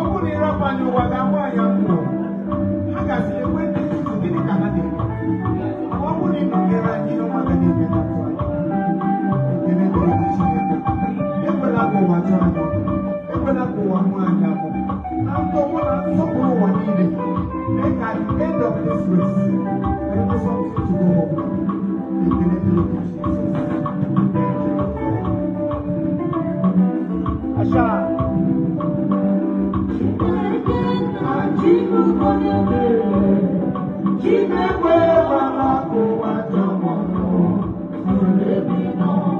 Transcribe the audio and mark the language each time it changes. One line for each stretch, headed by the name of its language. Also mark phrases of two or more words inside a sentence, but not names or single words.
Igbo: Ọ bụrụ na ị rapụ anyị, ụwa ga-agba anyị akwụkwọ. Ha ga-asị, "Ekwe ndị nzuzu, gịnị ka ha na-eme?" Ma ọ bụrụ na ị nọnyere anyị, ihe ọma ga na-eme na ndụ anyị. Ekele dịrị gị, Chineke. Ekwela ka ụwa jụọ anyị ọnụ. Ekwela ka ụwa hụ anyị abụọ. Na ntọgbọ na nsọpụrụ ụwa niile,
English: make at the end of this race, there is something to go home.
Igbo: Ekele dịrị gị, Jesus. Asha. Chineke na chi bụ onye mere, Chineke mara ka ụwa jọgbọ, zuru ebe nọ.